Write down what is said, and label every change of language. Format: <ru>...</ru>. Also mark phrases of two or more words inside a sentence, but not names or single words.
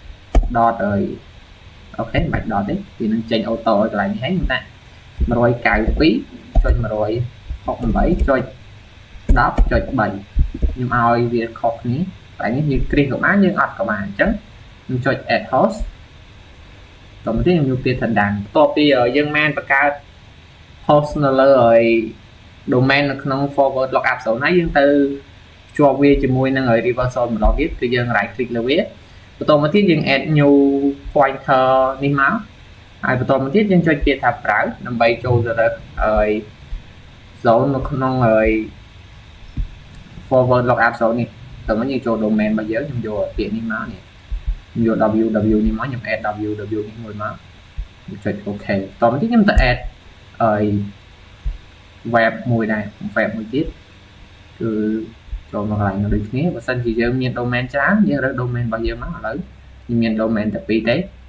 <km>អូខេមិនបាច់ដកទេវានឹងចេញអូតូឲ្យកន្លែងនេះហើយខ្ញុំដាក់ 192.168.10.3 ខ្ញុំឲ្យវាខុសគ្នាកន្លែងនេះ យើងគ្រីសក៏បានយើងអត់ក៏បានអញ្ចឹងខ្ញុំចុច</km> <en>add host</en> <km>តោះមកទៀតខ្ញុំយកពាក្យថា done បន្ទាប់ពីយើងបានបង្កើត host នៅលើហើយ domain នៅក្នុង</km> <en>forward lookup zone</en> <km>ហើយយើងទៅភ្ជាប់វាជាមួយនឹង</km> <en>reverse zone</en> <km>ម្ដងទៀតគឺយើង</km> <en>right click</en> <km>លើវាបន្តមកទៀតយើង</km> <en>add new pointer</en> <km>នេះមកហើយបន្តមកទៀតយើងចុចពាក្យថាប្រើដើម្បីចូលទៅរកហើយ zone នៅក្នុង</km> <en>forward lookup zone</en> <km>នេះតើមកយើងចូល domain របស់យើងខ្ញុំយកពាក្យនេះមកនេះខ្ញុំយក www នេះមកខ្ញុំ add www នេះមួយមកខ្ញុំចុច OK តមកទៀតខ្ញុំទៅ add ហើយ web មួយដែរ web មួយទៀតគឺចូលមកកន្លែងដូចគ្នាបើសិនជាយើងមាន domain ច្រើនយើងរើស domain របស់យើងមកឥឡូវខ្ញុំមាន domain តែ2ទេ</km>